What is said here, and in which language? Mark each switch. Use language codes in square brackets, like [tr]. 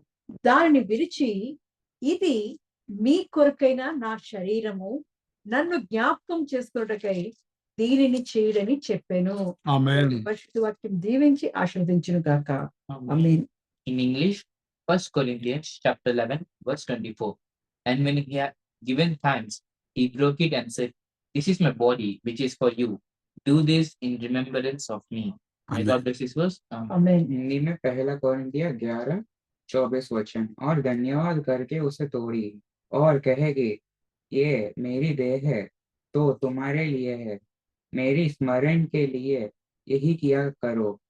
[te] దానిని విరిచి, ఇది మీ కొరకైన నా శరీరము, నన్ను జ్ఞాపకం చేసుకున్నటకై దీనిని చేయడని చెప్పాను. ఆమేన్. పరిశుద్ధ వాక్యం దీవించి ఆశీర్వదించును గాక. ఆమేన్. [en] In English, 1 Corinthians chapter 11, verse 24. And when he had given thanks, he broke it and said, "This is my body, which is for you. Do this in remembrance of me." May God bless this verse. [te] ఆమేన్. [hi] हिंदी में पहला कोरिन्थियों 11:24 वचन। और धन्यवाद करके उसे तोड़ी और कहेगी, ये मेरी देह है, तो तुम्हारे लिए है, मेरी स्मरण के लिए यही किया करो।